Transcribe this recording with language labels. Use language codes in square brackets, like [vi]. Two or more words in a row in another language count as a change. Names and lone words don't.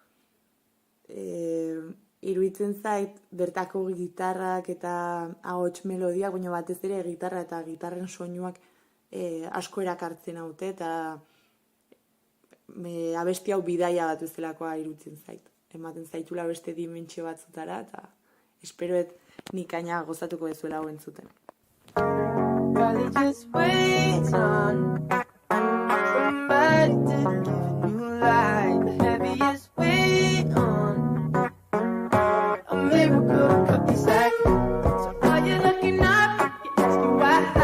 [eu] Iruditzen zait bertako gitarrak eta ahots melodiak, baina batez ere gitarra eta gitarren soinuak asko erakartzen haute, eta abesti hau bidaia bat bezalakoa iruditzen zait. Ematen zaitula beste dimentsio batzutara, eta esperoet nik aina gozatuko dezuela hau entzuten. [en] Probably just wait on somebody to give you light. The heaviest weight on a miracle to cut the slack. So are you looking up? You're asking why.